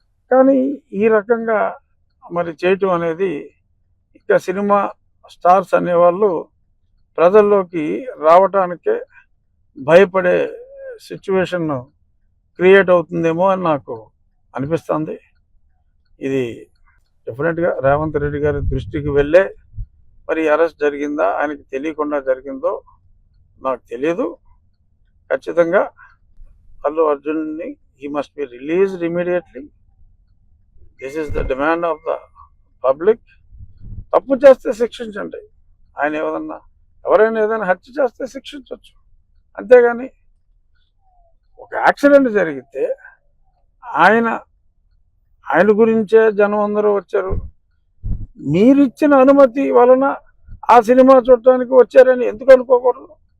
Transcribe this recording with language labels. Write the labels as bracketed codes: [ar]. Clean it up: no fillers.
[te] కానీ ఈ రకంగా మరి చేయటం అనేది ఇంకా సినిమా స్టార్స్ అనేవాళ్ళు ప్రజల్లోకి రావటానికే భయపడే సిచ్యువేషన్ క్రియేట్ అవుతుందేమో అని నాకు అనిపిస్తుంది. ఇది డెఫినెట్గా రేవంత్ రెడ్డి గారి దృష్టికి వెళ్ళే మరి అరెస్ట్ జరిగిందా, ఆయనకి తెలియకుండా జరిగిందో నాకు తెలియదు. ఖచ్చితంగా [en] అల్లు అర్జున్ని he must be released immediately. This is the demand of the public. [te] తప్పు చేస్తే శిక్షించండి. ఆయన ఎవరైనా ఏదైనా హత్య చేస్తే శిక్షించవచ్చు, అంతేగాని ఒక యాక్సిడెంట్ జరిగితే ఆయన గురించే జనం అందరూ వచ్చారు, మీరిచ్చిన అనుమతి వలన ఆ సినిమా చూడటానికి వచ్చారని ఎందుకు అనుకోకూడదు?